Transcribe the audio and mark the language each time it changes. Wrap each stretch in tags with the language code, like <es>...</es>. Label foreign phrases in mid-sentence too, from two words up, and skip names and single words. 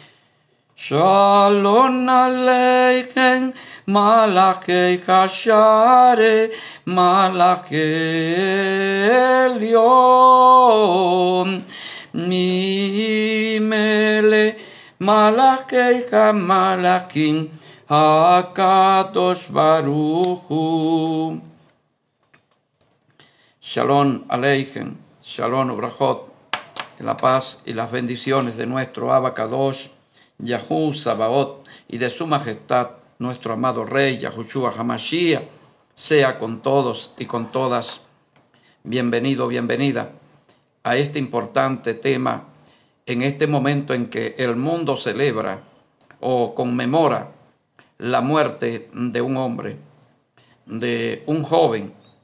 <he>שלום עליכם, מלאכי השרת, מלאכי עליון, ממלך, מלכי המלכים הקדוש ברוך הוא. שלום עליכם, שלום וברכות,</he> <es>la paz y las bendiciones de nuestro</es> <he>אבא קדוש,</he> <es>Yahú Sabaoth, y de su majestad, nuestro amado Rey, Yahushua Hamashiach, sea con todos y con todas. Bienvenido, bienvenida a este importante tema en este momento en que el mundo celebra o conmemora la muerte de un hombre, de un joven</es>